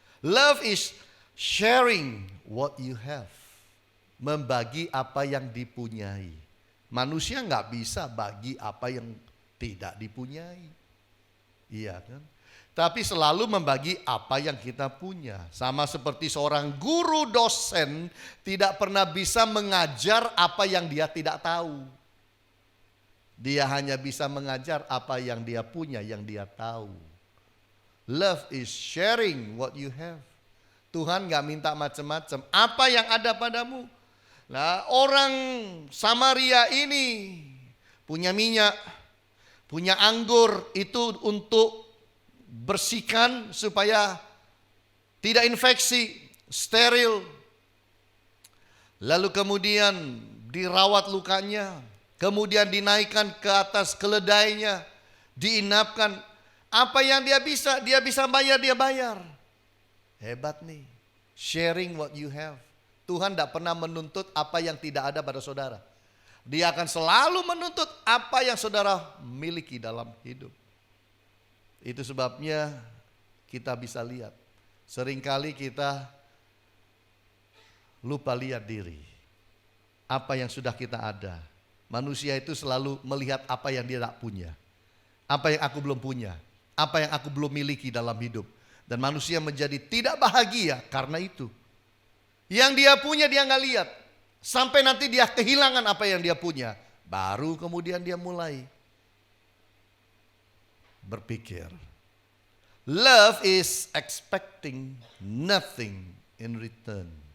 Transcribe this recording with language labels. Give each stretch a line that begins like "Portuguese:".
English: Love is sharing what you have.
Indonesian: Membagi apa yang dipunyai. Manusia nggak bisa bagi apa yang tidak dipunyai. Iya kan? Tapi selalu membagi apa yang kita punya. Sama seperti seorang guru dosen tidak pernah bisa mengajar apa yang dia tidak tahu. Dia hanya bisa mengajar apa yang dia punya, yang dia tahu.
English: Love is sharing what you have.
Indonesian: Tuhan gak minta macam-macam. Apa yang ada padamu? Nah, orang Samaria ini punya minyak, punya anggur, itu untuk bersihkan supaya tidak infeksi, steril. Lalu kemudian dirawat lukanya, kemudian dinaikkan ke atas keledainya, diinapkan. Apa yang dia bisa bayar, dia bayar. Hebat nih,
English: sharing what you have.
Indonesian: Tuhan tidak pernah menuntut apa yang tidak ada pada saudara. Dia akan selalu menuntut apa yang saudara miliki dalam hidup. Itu sebabnya kita bisa lihat. Seringkali kita lupa lihat diri. Apa yang sudah kita ada. Manusia itu selalu melihat apa yang dia tak punya. Apa yang aku belum punya. Apa yang aku belum miliki dalam hidup. Dan manusia menjadi tidak bahagia karena itu. Yang dia punya dia nggak lihat. Sampai nanti dia kehilangan apa yang dia punya. Baru kemudian dia mulai berpikir.
English: Love is expecting nothing in return.